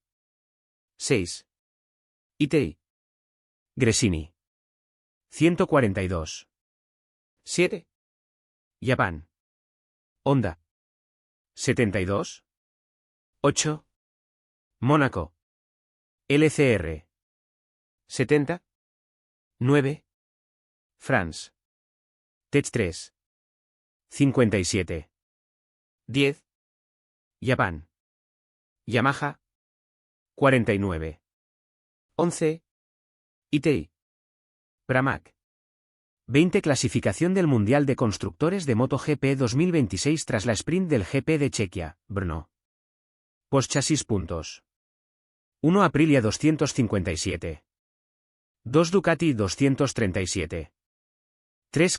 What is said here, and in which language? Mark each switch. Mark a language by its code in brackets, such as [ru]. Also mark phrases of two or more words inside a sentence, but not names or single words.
[es] 6. ITI. Gresini. 142. 7. Japan. Honda. 72. 8. Mónaco. LCR. 70. 9. France. Tech 3. 57. 10. Japan. Yamaha. 49. 11. ITI. Pramac. 20. Clasificación del Mundial de Constructores de MotoGP 2026 tras la sprint del GP de Chequia, Brno. Postchasis. Puntos. 1. Aprilia 257. 2. Ducati 237. 3.